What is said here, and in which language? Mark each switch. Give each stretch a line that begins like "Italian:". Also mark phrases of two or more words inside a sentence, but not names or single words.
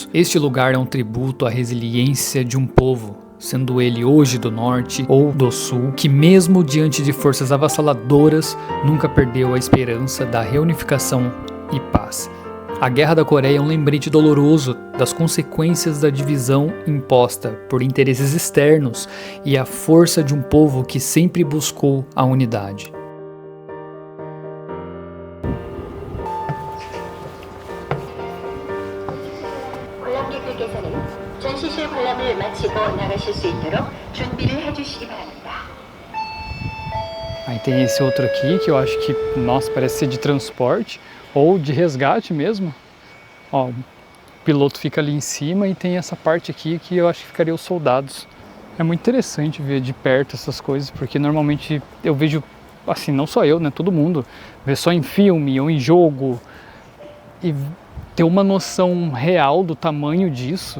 Portuguese: Este lugar é um tributo à resiliência de um povo, sendo ele hoje do norte ou do sul, que mesmo diante de forças avassaladoras, nunca perdeu a esperança da reunificação e paz. A Guerra da Coreia é um lembrete doloroso das consequências da divisão imposta por interesses externos e a força de um povo que sempre buscou a unidade.
Korean: 관람객들께서는 전시실 관람을 마치고 나가실 수 있도록 준비를 해주시기 바랍니다.
Portuguese: Aí tem esse outro aqui que eu acho que, nossa, parece ser de transporte ou de resgate mesmo. Ó, o piloto fica ali em cima e tem essa parte aqui que eu acho que ficaria os soldados. É muito interessante ver de perto essas coisas, porque normalmente eu vejo, assim, não só eu, né, todo mundo, vê só em filme ou em jogo e ter uma noção real do tamanho disso.